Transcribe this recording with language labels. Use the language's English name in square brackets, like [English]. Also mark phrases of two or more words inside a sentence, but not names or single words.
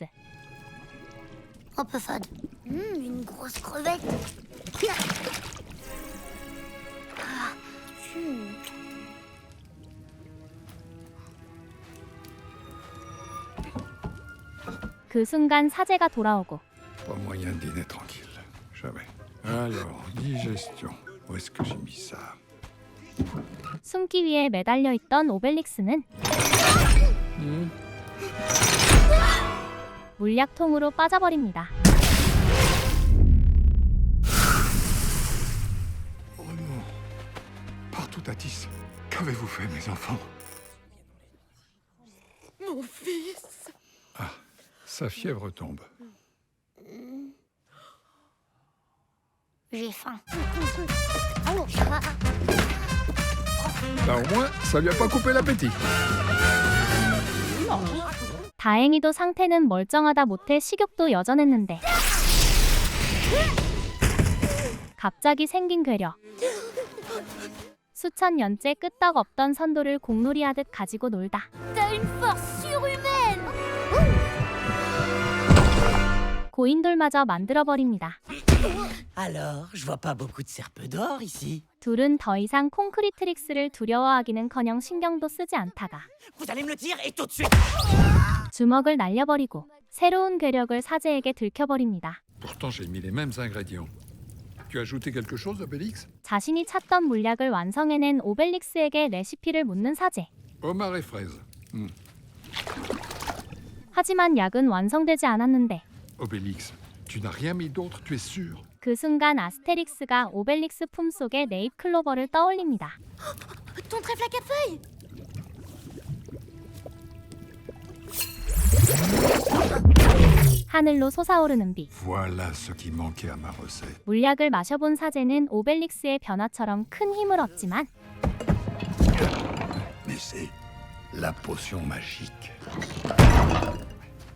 [French] Un peu fade. Une grosse crevette. [Korean] 그 순간 사제가 돌아오고 [French] Pas moyen de dîner tranquille. Jamais. Alors, digestion. Où est-ce que j'ai mis ça? [Korean] 숨기 위에 매달려 있던 오벨릭스는 물약통으로 빠져버립니다. [French] Oh non. Partout à 10. Qu'avez-vous fait, mes enfants? Mon fils. Ah, sa fièvre tombe. J'ai faim. Bah, au moins, ça lui a pas coupé l'appétit. [Korean] 다행히도 상태는 멀쩡하다 못해 식욕도 여전했는데 갑자기 생긴 괴력. 수천 년째 끄떡 없던 선도를 공놀이하듯 가지고 놀다 [French] T'as une force surhumaine. [Korean] 고인돌마저 만들어버립니다. [French] Alors, je vois pas beaucoup de serpes d'or ici. [Korean] 둘은 더 이상 콘크리트릭스를 두려워하기는커녕 신경도 쓰지 않다가 [French] Vous allez me le dire et tout de suite. [Korean] 주먹을 날려버리고 새로운 괴력을 사제에게 들켜버립니다. [French] Pourtant, j'ai mis les mêmes ingrédients. Tu as ajouté quelque chose, Obélix? [Korean] 자신이 찾던 물약을 완성해낸 오벨릭스에게 레시피를 묻는 사제. [French] Homard et fraise. [Korean] 하지만 약은 완성되지 않았는데 [French] Obélix, tu n'as rien mis d'autre, tu es sûr? [Korean] 그 순간 아스테릭스가 오벨릭스 품속에 네잎클로버를 떠올립니다. [French] Ton trèfle à quatre feuilles. [Korean] 하늘로 솟아오르는 비. [French] Voilà ce qui manquait à ma recette. [Korean] 물약을 마셔본 사제는 오벨릭스의 변화처럼 큰 힘을 얻지만 [French] Mais c'est la potion magique.